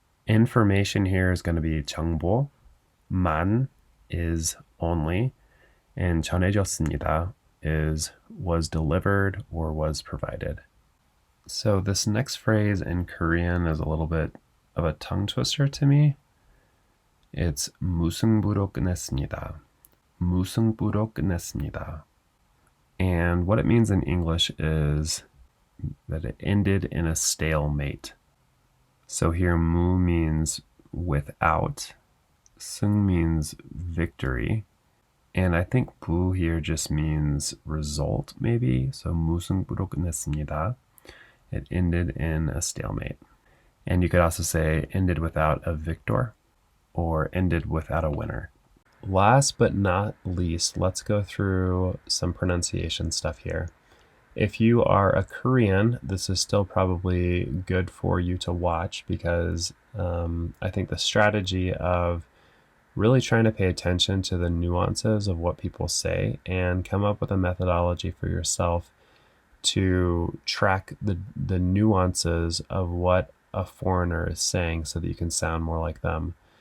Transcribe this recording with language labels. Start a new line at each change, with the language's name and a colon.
English: Information here is going to be 정보. 만 is only, and 전해졌습니다 was delivered or was provided. So this next phrase in Korean is a little bit of a tongue twister to me. It's
Korean: 무승부로 끝냈습니다.
English: And what it means in English is that it ended in a stalemate. So here mu means without, 승 means victory, and I think 부 here just means result maybe.
Korean: So 무승부로 끝냈습니다.
English: It ended in a stalemate. And you could also say ended without a victor or ended without a winner. Last but not least, let's go through some pronunciation stuff here. If you are a Korean, this is still probably good for you to watch, because I think the strategy of really trying to pay attention to the nuances of what people say and come up with a methodology for yourself to track the nuances of what a foreigner is saying so that you can sound more like them.